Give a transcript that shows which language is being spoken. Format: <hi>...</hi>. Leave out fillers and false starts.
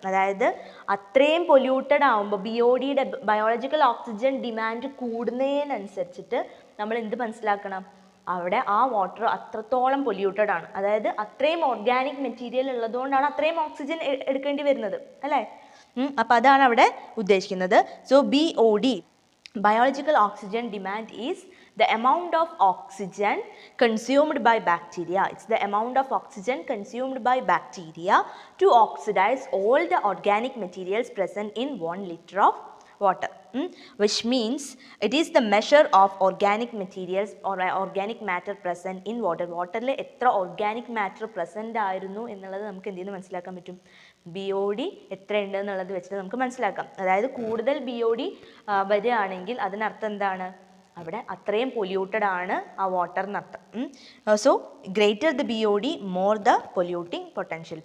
<ml>അതായത് അത്രയും പൊല്യൂട്ടഡ് ആകുമ്പോൾ BODയുടെ ബയോളജിക്കൽ ഓക്സിജൻ ഡിമാൻഡ് കൂടുന്നതിനനുസരിച്ചിട്ട് നമ്മൾ എന്ത് മനസ്സിലാക്കണം, അവിടെ ആ വാട്ടർ അത്രത്തോളം പൊല്യൂട്ടഡ് ആണ്. അതായത് അത്രയും ഓർഗാനിക് മെറ്റീരിയൽ ഉള്ളതുകൊണ്ടാണ് അത്രയും ഓക്സിജൻ എടുക്കേണ്ടി വരുന്നത് അല്ലേ. അപ്പോൾ അതാണ് അവിടെ ഉദ്ദേശിക്കുന്നത്.</ml> <en>So BOD, biological oxygen demand is the amount of oxygen consumed by bacteria. It's the amount of oxygen consumed by bacteria to oxidize all the organic materials present in 1 liter of water, which means it is the measure of organic materials or organic matter present in water.</en> <ml>വാട്ടറിൽ എത്ര organic matter present ആയിരുന്നു എന്നുള്ളത് നമുക്ക് എന്ത് ചെയ്യുന്നു മനസ്സിലാക്കാൻ പറ്റും. BOD എത്ര ഉണ്ട് എന്നുള്ളത് വെച്ചിട്ട് നമുക്ക് മനസ്സിലാക്കാം. അതായത് കൂടുതൽ BOD വരികയാണെങ്കിൽ അതിനർത്ഥം എന്താണ്, അവിടെ അത്രയും പൊല്യൂട്ടഡ് ആണ് ആ വാട്ടർ എന്നർത്ഥം.</ml> <en>So greater the BOD more the polluting potential.</en>